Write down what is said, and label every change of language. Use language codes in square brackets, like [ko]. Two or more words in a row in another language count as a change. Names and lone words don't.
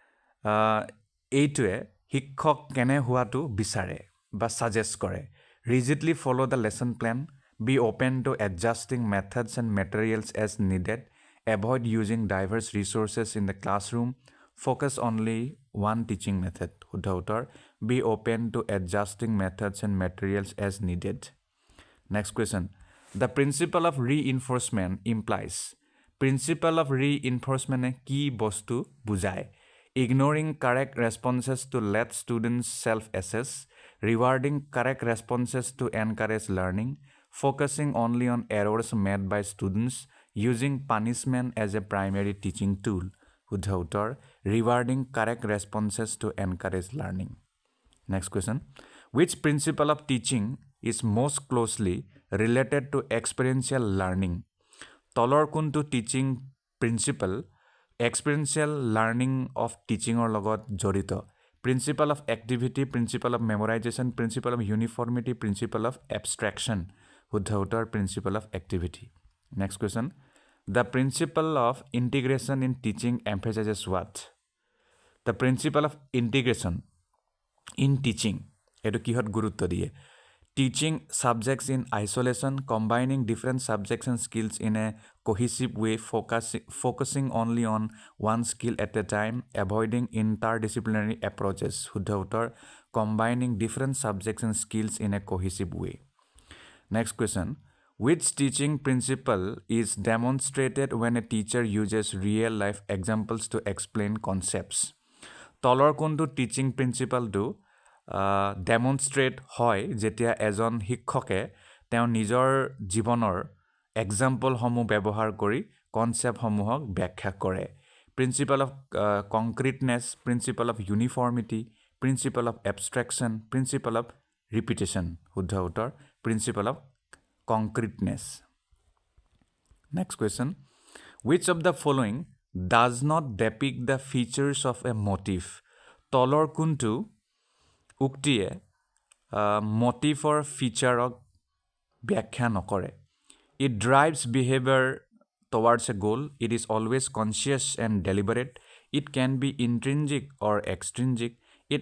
[as] এইটোৱে শিক্ষক কেনে হোৱাটো বিচাৰে বা সাজেষ্ট কৰে [en] rigidly follow the lesson plan be open to adjusting methods and materials as needed avoid using diverse resources in the classroom focus only one teaching method [as] শুদ্ধ উত্তৰ [en] be open to adjusting methods and materials as needed next question the principle of reinforcement implies principle of reinforcement [as] কি বস্তু বুজায় [en] ignoring correct responses to let students self-assess, rewarding correct responses to encourage learning, focusing only on errors made by students, using punishment as a primary teaching tool. [as] শুদ্ধ উত্তৰ [en] rewarding correct responses to encourage learning. Next question. Which principle of teaching is most closely related to experiential learning? [as] তলৰ কোনটো [en] teaching principle experiential learning of teaching or [as] লগত জড়িত [en] principle of activity principle of memorization principle of uniformity principle of abstraction [as] শুদ্ধ উত্তৰ [en] principle of activity next question the principle of integration in teaching emphasizes what the principle of integration in teaching এটো [as] কিহত গুৰুত্ব দিয়ে [en] teaching subjects in isolation combining different subjects and skills in a cohesive way focusing only on one skill at a time avoiding interdisciplinary approaches [as] শুদ্ধ উত্তৰ [en] combining different subjects and skills in a cohesive way next question which teaching principle is demonstrated when a teacher uses real life examples to explain concepts [as] তলৰ কোনটো [en] teaching principle to [as] demonstrate হয় যেতিয়া এজন শিক্ষকে তেওঁ নিজৰ জীৱনৰ এক্সাম্পল সমূহ ব্যৱহাৰ কৰি কনসেপ্ট সমূহক ব্যাখ্যা কৰে [en] principle of concreteness principle of uniformity principle of abstraction principle of repetition [as] শুদ্ধ উত্তৰ [en] principle of concreteness next question which of the following does not depict the features of a motif [as] তলৰ কোনটো উক্তিয়ে motifৰ ফিচাৰক ব্যাখ্যা নকৰে [en] it drives behavior towards a goal it is always conscious and deliberate it can be intrinsic or extrinsic it